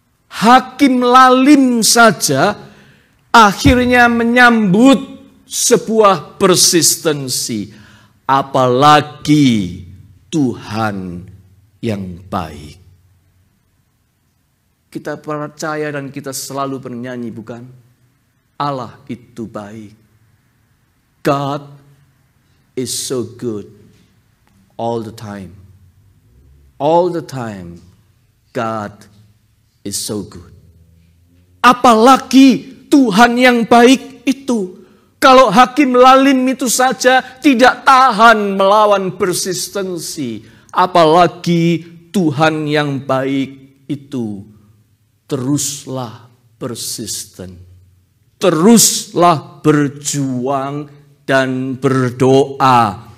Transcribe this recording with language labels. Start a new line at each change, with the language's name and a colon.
Indonesian: Hakim lalim saja akhirnya menyambut sebuah persistensi. Apalagi Tuhan yang baik. Kita percaya dan kita selalu bernyanyi, bukan? Allah itu baik.
English: God is so good all the time. All the time God is so good.
Indonesian: Apalagi Tuhan yang baik itu. Kalau hakim lalim itu saja tidak tahan melawan persistensi. Apalagi Tuhan yang baik itu. Teruslah persisten. Teruslah berjuang dan berdoa.